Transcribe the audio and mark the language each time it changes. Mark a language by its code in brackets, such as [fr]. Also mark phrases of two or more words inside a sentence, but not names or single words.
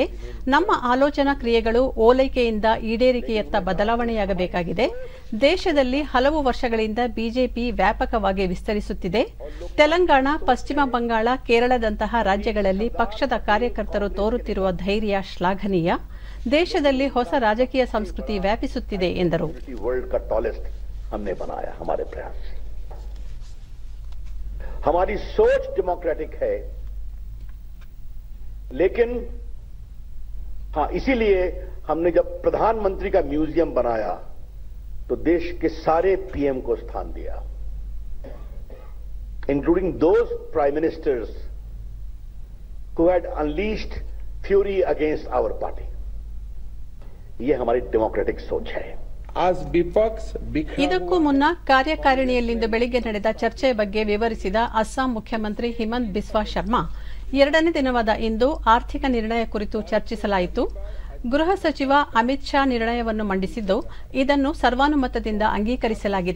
[kn] ನಮ್ಮ ಆಲೋಚನಾ ಕ್ರಿಯೆಗಳು ಓಲೈಕೆಯಿಂದ ಈಡೇರಿಕೆಯತ್ತ ಬದಲಾವಣೆಯಾಗಬೇಕಾಗಿದೆ. ದೇಶದಲ್ಲಿ ಹಲವು ವರ್ಷಗಳಿಂದ ಬಿಜೆಪಿ ವ್ಯಾಪಕವಾಗಿ ವಿಸ್ತರಿಸುತ್ತಿದೆ. ತೆಲಂಗಾಣ, ಪಶ್ಚಿಮ ಬಂಗಾಳ, ಕೇರಳದಂತಹ ರಾಜ್ಯಗಳಲ್ಲಿ ಪಕ್ಷದ ಕಾರ್ಯಕರ್ತರು ತೋರುತ್ತಿರುವ ಧೈರ್ಯ ಶ್ಲಾಘನೀಯ. ದೇಶದಲ್ಲಿ ಹೊಸ ರಾಜಕೀಯ ಸಂಸ್ಕೃತಿ ವ್ಯಾಪಿಸುತ್ತಿದೆ ಎಂದರು. [hi] हमारी सोच डेमोक्रेटिक है, लेकिन हाँ, इसीलिए हमने जब प्रधानमंत्री का म्यूजियम बनाया तो देश के सारे पीएम को स्थान दिया, [en] including those prime ministers who had unleashed fury against our party. [hi] ये हमारी डेमोक्रेटिक सोच है. [kn] ಇದಕ್ಕೂ ಮುನ್ನ ಕಾರ್ಯಕಾರಿಣಿಯಲ್ಲಿಂದು ಬೆಳಿಗ್ಗೆ ನಡೆದ ಚರ್ಚೆಯ ಬಗ್ಗೆ ವಿವರಿಸಿದ ಅಸ್ಸಾಂ ಮುಖ್ಯಮಂತ್ರಿ ಹಿಮಂತ್ ಬಿಸ್ವಾ ಶರ್ಮಾ, 2ನೇ ದಿನವಾದ ಇಂದು ಆರ್ಥಿಕ ನಿರ್ಣಯ ಕುರಿತು ಚರ್ಚಿಸಲಾಯಿತು. ಗೃಹ ಸಚಿವ ಅಮಿತ್ ಶಾ ನಿರ್ಣಯವನ್ನು ಮಂಡಿಸಿದ್ದು, ಇದನ್ನು ಸರ್ವಾನುಮತದಿಂದ ಅಂಗೀಕರಿಸಲಾಗಿದೆ.